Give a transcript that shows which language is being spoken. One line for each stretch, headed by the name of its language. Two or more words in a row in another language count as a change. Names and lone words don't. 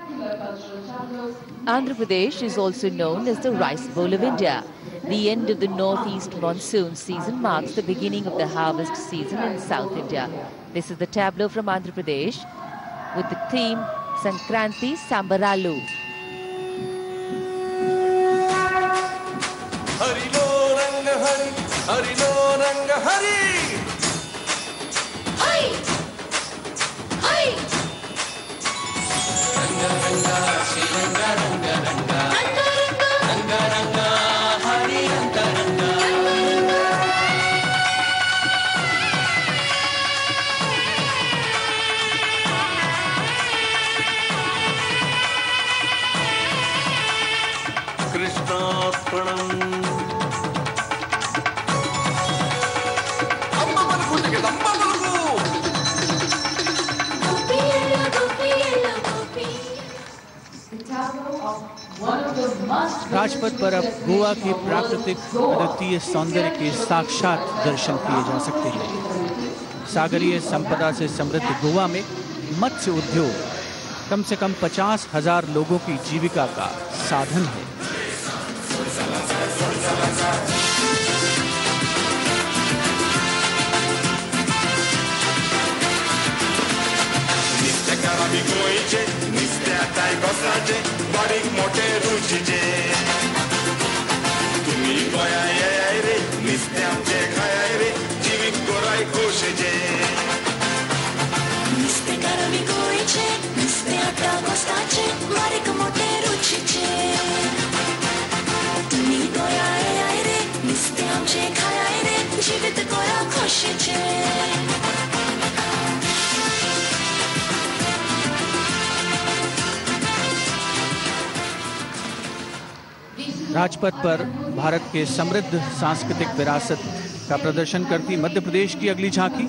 English: Andhra Pradesh is also known as the Rice Bowl of India. The end of the northeast monsoon season marks the beginning of the harvest season in South India. This is the tableau from Andhra Pradesh with the theme Sankranti Sambaralu.
Telugu: హరి లో రంగ హరి, హరి లో రంగ హరి. Hai, hai. Ranga ranga, Shri ranga ranga ranga. Ranga ranga, ranga ranga, hari ranga ranga. Krishnaarpanam.
Hindi: राजपथ पर अब गोवा के प्राकृतिक अद्वितीय सौंदर्य के साक्षात दर्शन किए जा सकते हैं। सागरीय संपदा से समृद्ध गोवा में मत्स्य उद्योग कम से कम 50,000 लोगों की जीविका का साधन है।
Konkani: बारीक मोठे रुचीचे तुम्ही गोंयाय रे नुस्तें आमचे खायाय रे जिवीक गोराय खोशेचे नुस्तेंकार आमी गोंयचे नुस्तें आटा गोस्ताचे बारीक मोठे रुचीचे तुम्ही गोंयाय रे नुस्तें आमचे खायाय रे जिवीक गोरा खोशेचे
Hindi: राजपथ पर भारत के समृद्ध सांस्कृतिक विरासत का प्रदर्शन करती मध्य प्रदेश की अगली झांकी।